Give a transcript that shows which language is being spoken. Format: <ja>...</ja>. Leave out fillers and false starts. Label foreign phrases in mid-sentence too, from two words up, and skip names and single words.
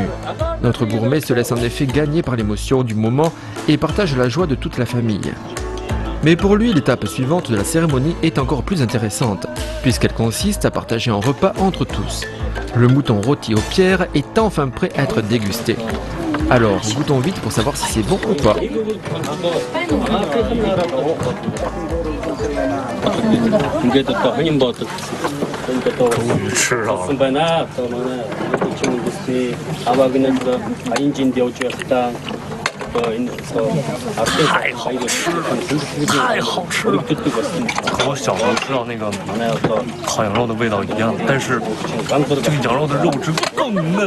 <fr>Notre gourmet se laisse en effet gagner par l'émotion du moment et partage la joie de toute la famille. Mais pour lui, l'étape suivante de la cérémonie est encore plus intéressante, puisqu'elle consiste à partager un repas entre tous. Le mouton rôti aux pierres est enfin prêt à être dégusté. Alors, goûtons vite pour savoir si c'est bon ou pas.</fr> <zh>终于吃到了。太好吃了，太好吃了，和我小时候吃到那个烤羊肉的味道一样，但是这个羊肉的肉质更嫩。</zh>